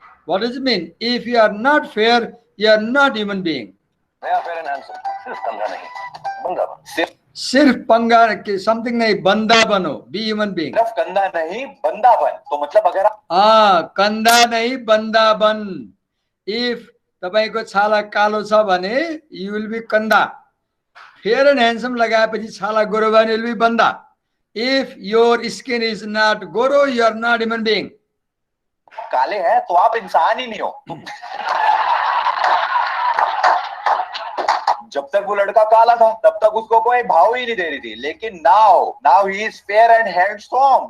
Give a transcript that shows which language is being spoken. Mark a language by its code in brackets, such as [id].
[en] What does it mean? If you are not fair, you are not human being. [hi] नया fair and handsome सिर्फ कंधा नहीं, बंदा बनो। सिर्फ पंगा के समथिंग नहीं, बंदा बनो, [en] Be human being. [hi] सिर्फ कंधा नहीं, बंदा बन। तो मतलब अगर आप कंधा नहीं बंदा बन। [ne] इफ तपाईको छाला कालो छ भने [en] you will be [ne] कंधा। फेयर एन्ड ह्यान्डसम लगाएपछि छाला गोरो भयो भने [en] will be [ne] बंदा। [en] If your skin is not गोरो you are not human being. [hi] काले हैं तो आप इंसान ही नहीं हो। जब तक वो लड़का काला था तब तक उसको कोई भाव ही नहीं दे रही थी, लेकिन [en] Now he is fair and handsome.